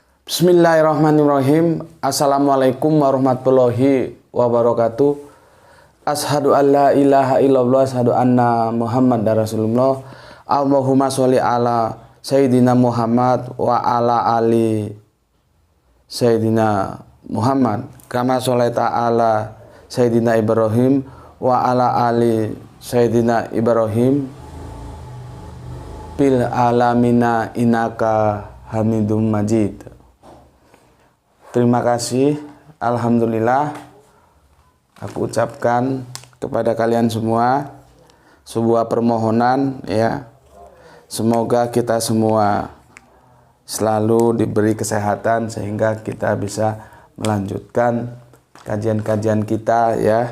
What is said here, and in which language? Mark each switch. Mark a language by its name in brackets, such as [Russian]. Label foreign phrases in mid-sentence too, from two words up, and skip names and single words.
[Arabic] بسم الله الرحمن الرحيم السلام عليكم ورحمة الله وبركاته. أشهد أن لا إله إلا الله أشهد أن محمدا رسول الله. اللهم صل على سيدنا محمد وعلى آل سيدنا محمد كما صليت على سيدنا إبراهيم وعلى آل سيدنا إبراهيم في العالمين إنك حميد مجيد. [Indonesian] Terima kasih, alhamdulillah. Aku ucapkan kepada kalian semua sebuah permohonan, ya. Semoga kita semua selalu diberi kesehatan sehingga kita bisa melanjutkan kajian-kajian kita, ya.